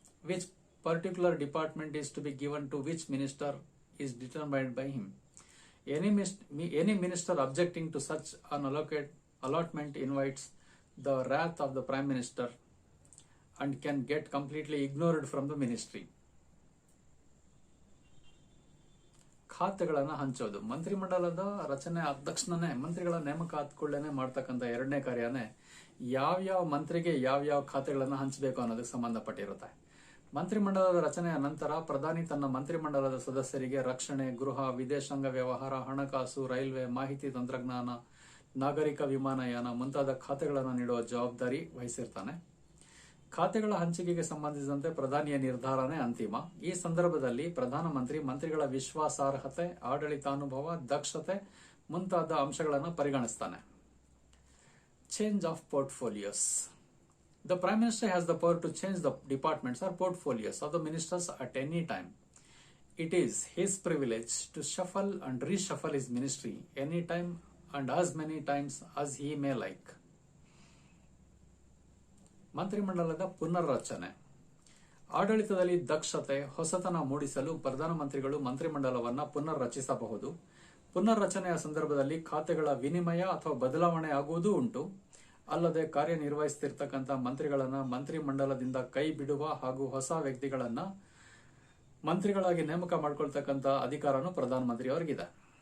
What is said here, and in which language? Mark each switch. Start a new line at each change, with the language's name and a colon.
English: Which particular department is to be given to which minister is determined by him. Any minister objecting to such an allotment invites the wrath of the Prime Minister and can get completely ignored from the ministry.
Kannada: ಖಾತೆಗಳನ್ನು ಹಂಚೋದು. ಮಂತ್ರಿಮಂಡಲದ ರಚನೆ ಆದ ತಕ್ಷಣನೇ ಮಂತ್ರಿಗಳ ನೇಮಕ ಆದ್ಕೊಳ್ಳೇನೆ ಮಾಡ್ತಕ್ಕಂಥ ಎರಡನೇ ಕಾರ್ಯನೇ ಯಾವ್ಯಾವ ಮಂತ್ರಿಗೆ ಯಾವ್ಯಾವ ಖಾತೆಗಳನ್ನು ಹಂಚಬೇಕು ಅನ್ನೋದಕ್ಕೆ ಸಂಬಂಧಪಟ್ಟಿರುತ್ತೆ. ಮಂತ್ರಿಮಂಡಲದ ರಚನೆಯ ನಂತರ ಪ್ರಧಾನಿ ತನ್ನ ಮಂತ್ರಿಮಂಡಲದ ಸದಸ್ಯರಿಗೆ ರಕ್ಷಣೆ, ಗೃಹ, ವಿದೇಶಾಂಗ ವ್ಯವಹಾರ, ಹಣಕಾಸು, ರೈಲ್ವೆ, ಮಾಹಿತಿ ತಂತ್ರಜ್ಞಾನ, ನಾಗರಿಕ ವಿಮಾನಯಾನ ಮುಂತಾದ ಖಾತೆಗಳನ್ನು ನೀಡುವ ಜವಾಬ್ದಾರಿ ವಹಿಸಿರ್ತಾನೆ. ಖಾತೆಗಳ ಹಂಚಿಕೆಗೆ ಸಂಬಂಧಿಸಿದಂತೆ ಪ್ರಧಾನಿಯ ನಿರ್ಧಾರನೇ ಅಂತಿಮ. ಈ ಸಂದರ್ಭದಲ್ಲಿ ಪ್ರಧಾನಮಂತ್ರಿ ಮಂತ್ರಿಗಳ ವಿಶ್ವಾಸಾರ್ಹತೆ, ಆಡಳಿತಾನುಭವ, ದಕ್ಷತೆ ಮುಂತಾದ ಅಂಶಗಳನ್ನು ಪರಿಗಣಿಸ್ತಾನೆ.
English: Change of portfolios. The Prime Minister has the power to change the departments or portfolios of the ministers at any time. It is his privilege to shuffle and reshuffle his ministry anytime and as many times as he may like.
Kannada: ಮಂತ್ರಿಮಂಡಲದ ಪುನರ್ರಚನೆ. ಆಡಳಿತದಲ್ಲಿ ದಕ್ಷತೆ, ಹೊಸತನ ಮೂಡಿಸಲು ಪ್ರಧಾನಮಂತ್ರಿಗಳು ಮಂತ್ರಿಮಂಡಲವನ್ನು ಪುನರ್ರಚಿಸಬಹುದು. ಪುನರ್ರಚನೆಯ ಸಂದರ್ಭದಲ್ಲಿ ಖಾತೆಗಳ ವಿನಿಮಯ ಅಥವಾ ಬದಲಾವಣೆ ಆಗುವುದೂ ಉಂಟು. ಅಲ್ಲದೆ ಕಾರ್ಯನಿರ್ವಹಿಸುತ್ತಿರ್ತಕ್ಕಂಥ ಮಂತ್ರಿಗಳನ್ನ ಮಂತ್ರಿಮಂಡಲದಿಂದ ಕೈ ಬಿಡುವ ಹಾಗೂ ಹೊಸ ವ್ಯಕ್ತಿಗಳನ್ನ ಮಂತ್ರಿಗಳಾಗಿ ನೇಮಕ ಮಾಡಿಕೊಳ್ತಕ್ಕಂಥ ಅಧಿಕಾರನೂ ಪ್ರಧಾನಮಂತ್ರಿಯವರಿಗಿದೆ.